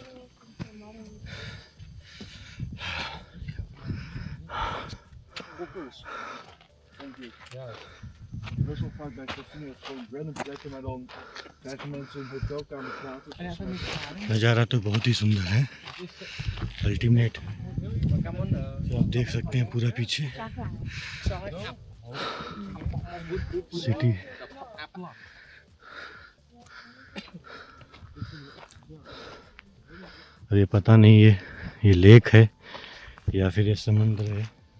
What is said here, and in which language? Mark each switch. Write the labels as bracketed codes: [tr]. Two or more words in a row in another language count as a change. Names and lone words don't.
[nl] Denk ik, ja. Best wel vaak bij casinos gewoon random plekken, maar dan krijgen mensen een hotelkamer gratis. [hi] नज़ारा तो बहुत ही सुंदर है, अल्टीमेट। तो आप देख सकते हैं पूरा पीछे सिटी। और ये पता नहीं ये लेक है या फिर ये समुद्र है।